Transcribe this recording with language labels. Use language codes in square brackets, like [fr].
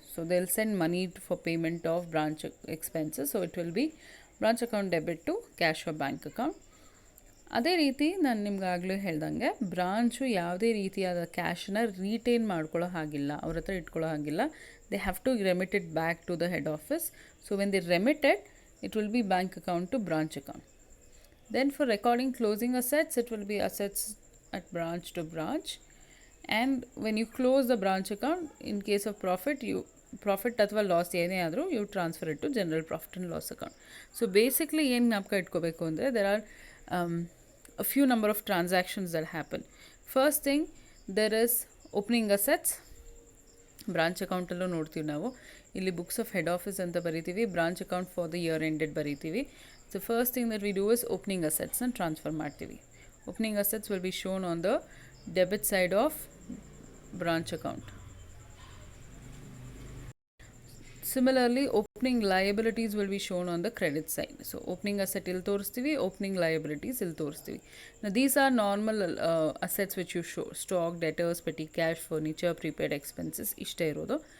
[en] So they will send money for payment of branch expenses. So it will be branch account debit to cash or bank account. [kn] ಅದೇ ರೀತಿ ನಾನು ನಿಮ್ಗಾಗಲೇ ಹೇಳ್ದಂಗೆ branch ಯಾವುದೇ ರೀತಿಯಾದ ಕ್ಯಾಶನ್ನ ರೀಟೇನ್ ಮಾಡ್ಕೊಳ್ಳೋ ಹಾಗಿಲ್ಲ, ಅವ್ರ ಹತ್ರ ಇಟ್ಕೊಳ್ಳೋ ಹಾಗಿಲ್ಲ. [en] They have to remit it back to the head office. So when they remitted, it will be bank account to branch account. Then for recording closing assets, it will be assets at branch to branch. And when you close the branch account, in case of profit [kn] ಅಥವಾ loss ಏನೇ ಆದರೂ [en] you transfer it to general profit and loss account. So basically [kn] ಏನು ಜ್ಞಾಪಕ ಇಟ್ಕೋಬೇಕು ಅಂದರೆ, [en] there are a few number of transactions that happen. First thing, there is opening assets. [kn] Branch ಅಕೌಂಟಲ್ಲೂ ನೋಡ್ತೀವಿ ನಾವು. ಇಲ್ಲಿ ಬುಕ್ಸ್ ಆಫ್ ಹೆಡ್ ಆಫೀಸ್ ಅಂತ ಬರಿತೀವಿ, branch account for the year ended ಬರಿತೀವಿ. [en] So first thing that we do is opening ಅಸೆಟ್ಸ್ನ transfer ಮಾಡ್ತೀವಿ. Opening assets will be shown on the debit side of branch account. Similarly, opening liabilities will be shown on the credit side. So opening asset [kn] ಇಲ್ಲಿ ತೋರಿಸ್ತೀವಿ, [en] opening liabilities ಇಲ್ಲಿ ತೋರಿಸ್ತೀವಿ. Now these are normal assets which you show: stock, debtors, petty cash, furniture, prepaid expenses. [kn] ಇಷ್ಟೇ ಇರೋದು.